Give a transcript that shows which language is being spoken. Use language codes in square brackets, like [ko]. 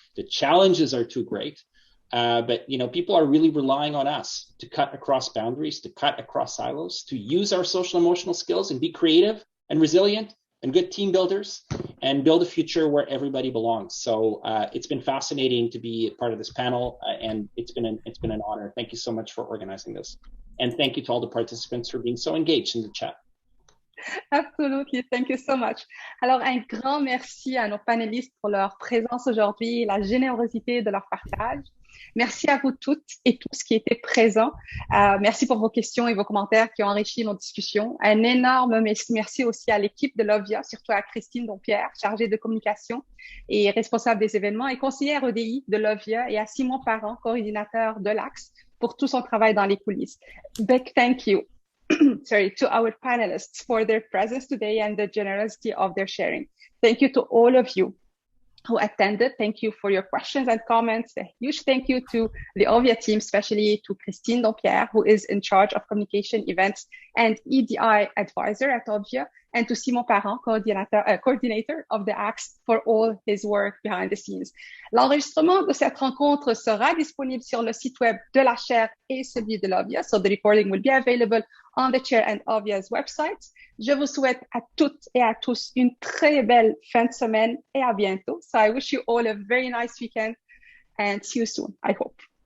[en] The challenges are too great. But people are really relying on us to cut across boundaries, to cut across silos, to use our social emotional skills and be creative and resilient and good team builders and build a future where everybody belongs. So it's been fascinating to be a part of this panel, and it's been an honor. Thank you so much for organizing this, and thank you to all the participants for being so engaged in the chat. Absolutely. Thank you so much. [fr] Alors, un grand merci à nos panélistes pour leur présence aujourd'hui et la générosité de leur partage. Merci à vous toutes et tous qui étaient présents. Merci pour vos questions et vos commentaires qui ont enrichi nos discussions. Un énorme merci aussi à l'équipe de Lovia, surtout à Christine Dompierre, chargée de communication et responsable des événements, et conseillère EDI de Lovia, et à Simon Parent, coordinateur de l'Axe, pour tout son travail dans les coulisses. [en] Big thank you. To our panelists for their presence today and the generosity of their sharing. Thank you to all of you who attended. Thank you for your questions and comments. A huge thank you to the OVIA team, especially to Christine Dompierre, who is in charge of communication events and EDI advisor at OVIA, and to Simon Parent, coordinator of the Axe, for all his work behind the scenes. [fr] L'enregistrement de cette rencontre sera disponible sur le site web de la chaire et celui de l'OVIA, [en] so the recording will be available on the chair and OVIA's websites. [fr] Je vous souhaite à toutes et à tous une très belle fin de semaine et à bientôt. [en] So I wish you all a very nice weekend and see you soon, I hope.